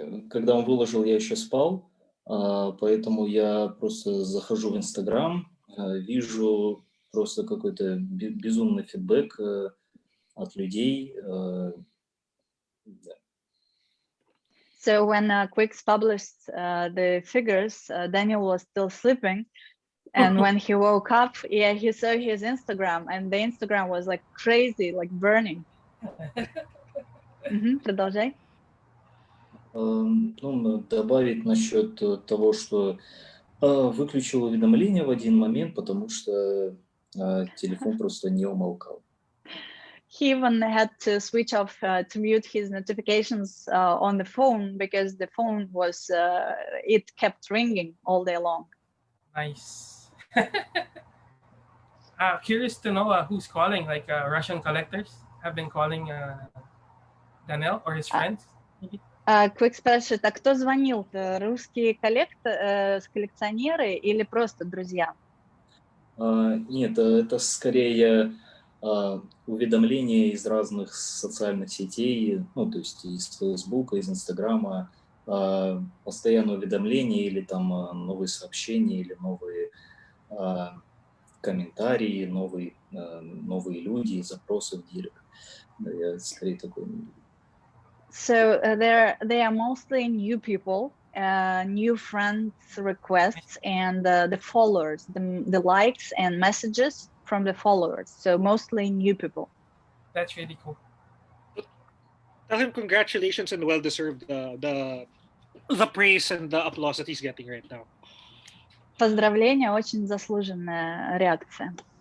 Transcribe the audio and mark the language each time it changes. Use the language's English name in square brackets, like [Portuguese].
[Russian] Когда он выложил, я еще спал, поэтому я просто захожу в Инстаграм, вижу просто какой-то безумный фидбэк от людей. [English] So when Quiccs published the figures, Daniel was still sleeping, and when he woke up, he saw his Instagram, and the Instagram was like crazy, like burning. [Russian] Продолжай. Добавить насчет того, что выключил уведомления в один момент, потому что телефон просто не умолкал. [English] He even had to switch off to mute his notifications on the phone because the phone was it kept ringing all day long. Nice. Curious to know who's calling. Like Russian collectors have been calling Danil or his friends. Maybe? [Russian] Quicks спрашивает, а кто звонил? Русские коллекционеры или просто друзья? Нет, это скорее уведомления из разных социальных сетей, ну, то есть из Фейсбука, из Инстаграма, постоянные уведомления или там новые сообщения, или новые комментарии, новые люди, запросы в директ. Да, я скорее такой. [English] So they are mostly new people, new friends requests, and the followers, the likes and messages from the followers. So mostly new people. That's really cool. Tell him congratulations and well deserved the praise and the applause that he's getting right now. [Russian] Поздравления, очень заслуженная реакция.